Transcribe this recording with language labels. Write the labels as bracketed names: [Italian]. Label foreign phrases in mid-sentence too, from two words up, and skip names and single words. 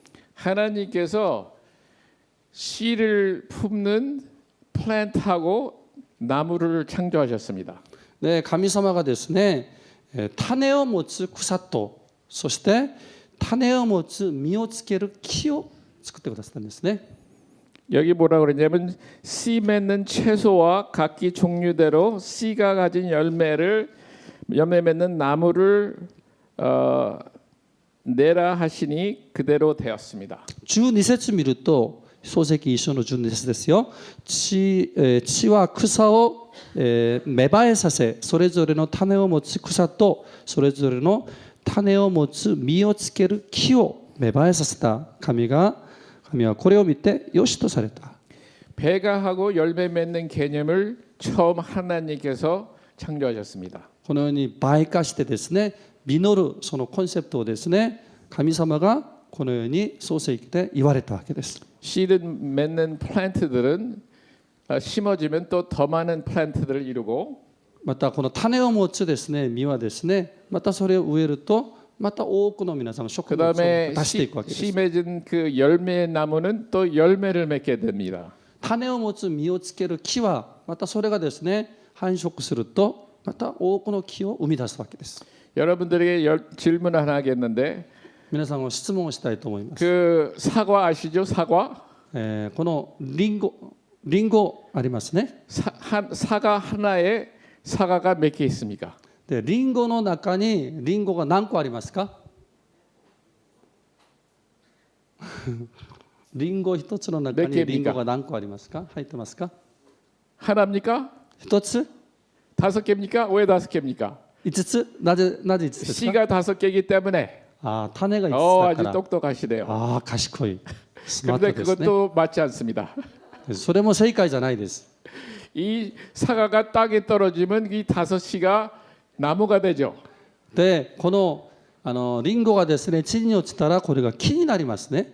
[Korean] 하나님께서 씨를 품는 플랜트하고 나무를 창조하셨습니다. [Japanese] で、神様がですね、種を持つ草と、そして種を持つ実をつける木を作ってくださったんですね。 [Korean] 여기 뭐라 그러냐면 씨 맺는 채소와 각기 종류대로 씨가 가진 열매 맺는 나무를 내라 하시니 그대로 되었습니다. [Japanese] 12 節見ると、創世記一章の12節ですよ。地は草を芽生えさせ、それぞれの種を持つ草とそれぞれの種を持つ実をつける木を芽生えさせた。神はこれを見てよしとされた。 [Korean] 배가하고 열매 맺는 개념을 처음 하나님께서 창조하셨습니다. [Japanese] このように倍化してですね、実るそのコンセプトをですね、神様がこのように創世記で言われたわけです。 [Korean] 씨를 맺는 플랜트들은 심어지면 또 더 많은 플랜트들을 이루고 [Japanese] またこの種を持つですね、実はですね、またそれを植えるとまた多くの皆さんが植物を [Korean] 그다음에 [Japanese] 出していくわけです。 [Korean] 씨 맺은 그 열매 나무는 또 열매를 맺게 됩니다. [Japanese] 種を持つ実をつける木はまたそれがですね、繁殖するとまた多くの木を生み出すわけです。 [Korean] 여러분들에게 질문 하나 하겠는데 [Japanese] 皆さんは質問をしたいと思います。 [Korean] 그 사과 아시죠? 사과? [Japanese] このリンゴありますね。 [Korean] 사과 하나에 사과가 몇 개 있습니까? [Japanese] で、リンゴの中にリンゴが何個ありますか？リンゴ一つの中にリンゴが何個ありますか？入ってますか？ [Korean] 하나입니까? [Japanese] 一つ？ [Korean] 다섯 개입니까? 왜 다섯 개입니까? [Japanese] 五つ？なぜ五つですか？ [Korean] 씨가 다섯 개이기 때문에 [Japanese] 種が五つだ [Korean] 아주 [Japanese] から。 [Korean] 똑똑하시네요. [Japanese] 賢い。スマー [Korean] 근데 [Japanese] トですね。 [Korean] 그것도 맞지 않습니다. [Japanese] それも正解じゃないです。 [Korean] 이 사과가 땅에 떨어지면 이 다섯 씨가 나무가 되죠. [Japanese] で、このリンゴがですね、地に落ちたらこれが木になりますね。